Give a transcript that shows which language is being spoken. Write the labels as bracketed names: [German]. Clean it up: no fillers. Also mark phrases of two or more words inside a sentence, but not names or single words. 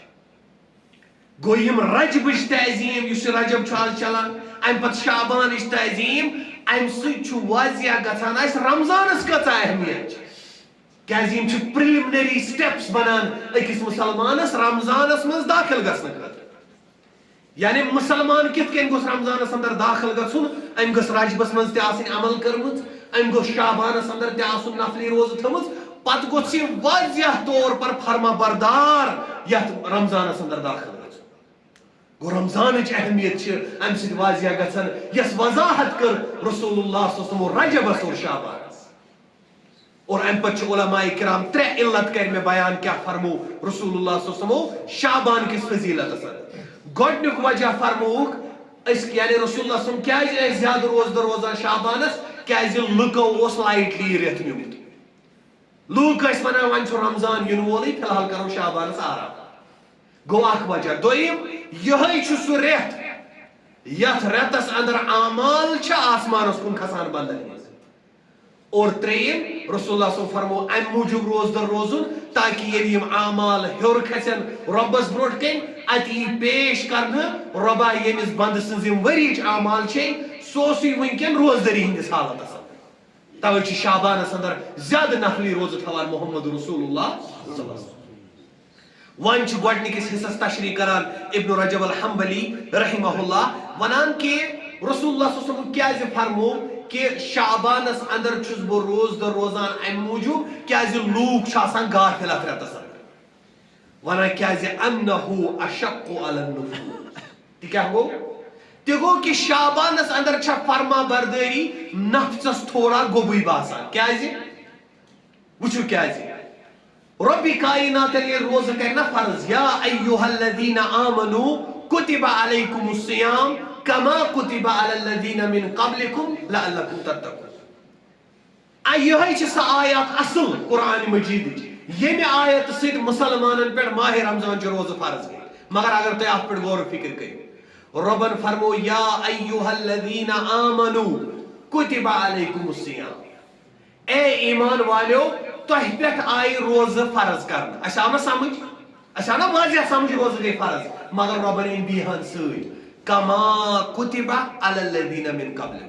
[Kashmiri] گو یم رجبٕچ تعظیم یُس یہِ رجب چھُ آز چلان امہِ پتہٕ شعبانٕچ تعظیم امہِ سۭتۍ چھُ واضح گژھان اسہِ رمضانس کۭژاہ اہمیت چھِ کیازِ یم چھِ [English] preliminary steps [Kashmiri] بنان أکِس مسلمانس رمضانس منٛز داخل گژھنہٕ خٲطرٕ یعنی مسلمان کِتھ کٔنۍ گوٚژھ رمضانس اندر داخل گژھُن أمۍ گٔژھ رجبس منٛز تہِ آسٕنۍ عمل کٔرمٕژ أمۍ گوٚژھ شعبانس اندر تہِ آسُن نفلی روزٕ تھٲمٕژ پتہٕ گوٚژھ یہِ [Urdu] واضح طور پر [Kashmiri] فرما بردار یتھ رمضانس اندر داخل گژھُن گو رمضانٕچ اہمیت چھِ امہِ سۭتۍ واضح گژھان یۄس وضاحت کٔر رسول اللہ [Arabic] صلی اللہ علیہ وسلم [Kashmiri] رجبس اور شعبانس اور امہِ پتہٕ چھِ علماء کرام 3 علت کر مےٚ بیان کیاہ فرمو رسول اللہ [Arabic] صلی اللہ علیہ وسلم [Kashmiri] شعبان کِس فضیلتس اندر گۄڈنیُک وجہ فرمووُکھ أسۍ یعنی رسول اللہ صلی اللہ علیہ وسلم کیازِ ٲسۍ زیادٕ روزدٕ روزان شعبانس کیازِ لُکو اوس لایٹلی یہِ رٮ۪تھ نیوٗمُت لوٗکھ ٲسۍ ونان وۄنۍ چھُ رمضان یِنہٕ وولٕے فی الحال کرو شعبانس آرام گوٚو اکھ وجہ دوٚیِم یِہوٚے چھُ سُہ رٮ۪تھ یتھ رٮ۪تس اندر اعمال چھِ آسمانس کُن کھسان بندن ہٕنٛز اور ترٛیٚیِم رسول اللہ [Arabic] صلی اللہ علیہ وسلم [Kashmiri] فرمو امہِ موٗجوٗب روزدر روزُن تاکہِ ییٚلہِ یِم اعمال ہیوٚر کھسن رۄبس برونٛٹھ کَنۍ اتہِ یی پیش کرنہٕ رۄبا ییٚمِس بنٛدٕ سٕنٛز یِم ؤرِیِچ اعمال چھے سُہ اوسُے وٕنکٮ۪ن روزدٔری ہٕنٛدِس حالتس اندر توے چھِ شعبانس اندر زیادٕ نفلی روزٕ تھاوان محمد رسول اللہ [Arabic] صلی اللہ علیہ وسلم [Kashmiri] وۄنۍ چھُ گۄڈنِکِس حصس تشریح کران ابن رجب الحنبلی [Arabic] رحمہ اللہ [Kashmiri] ونان کہ رسول اللہ [Arabic] صلی اللہ علیہ وسلم [Kashmiri] کیازِ فرمو کہ شعبانس اندر چھُس بہٕ روزدر روزان امہِ موٗجوٗب کیازِ لوٗکھ چھِ آسان غافل اتھ رٮ۪تس اندر ونان کیازِ [Arabic] انہو اشق علی النفوس [Kashmiri] تہِ کیاہ گوٚو تہِ گوٚو کہ شعبانس اندر چھےٚ فرما بردٲری نفژس تھوڑا گوٚبٕے باسان کیازِ وٕچھِو کیازِ رۄبِ کایناتن ییٚلہِ روزٕ کرِ نا فرض [Arabic] یا ایُہا الذین آمنوا کُتِبَ علیکم الصیام کما کُتِبَ علی الذین من قبلکم لعلکم تتقون [Kashmiri] یِہوٚے چھِ سۄ آیات اصل قرآن مجیدٕچ یمہ آیت سید مسلمانن پہ ماہ رمضان چہ روزہ فرض گئی. مگر اگر تُہۍ اتھ پہ غور و فکر کٔرِو رۄبن فرمو [Arabic] یا ایُّہا الذین آمنوا کتب علیکم الصیام. [Kashmiri] اے ایمان والیو تۄہہِ پٮ۪ٹھ آیہِ روزٕ فرض کرنہٕ. اَسہِ آو نا سمجھ؟ اَسہِ آو نا واضح سمجھ روزٕ گٔے فرض. مگر رۄبن أنۍ بیٚیہِ سۭتۍ [Arabic] کما کتب علی الذین من قبلکم.